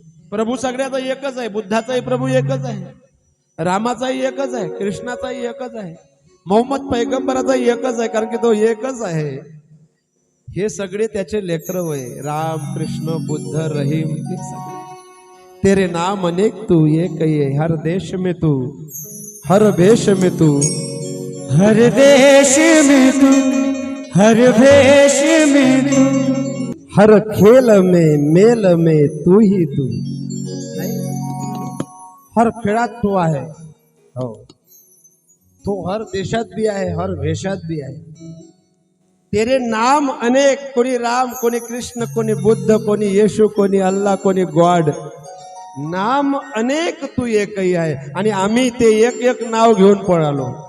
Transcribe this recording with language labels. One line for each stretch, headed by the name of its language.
Marathi: प्रभू सगळ्याचा एकच आहे, बुद्धाचाही प्रभू एकच आहे, रामाचाही एकच आहे, कृष्णाचाही एकच आहे, मोहम्मद पैगंबराचाही एकच आहे, कारण की तो एकच आहे. हे सगळे त्याचे लेकर होय,
Hindi: राम कृष्ण बुद्ध रहीम, हे सगळे तेरे नाम अनेक तू एक ये, हर देश में तू हर भेष में तू, हर देश में तू हर भेष में तू, हर खेल में मेल में तू ही तू.
Marathi: हर खेळात तो आहे, हो, तो हर देशात भी आहे, हर भेषात भी आहे.
Hindi: तेरे नाम अनेक,
Marathi: कोणी राम, कोणी कृष्ण, कोणी बुद्ध, कोणी येशू, कोणी अल्लाह, कोणी गॉड.
Hindi: नाम अनेक तू
Marathi: एकही आहे, आणि आम्ही ते एक एक नाव घेऊन पळालो.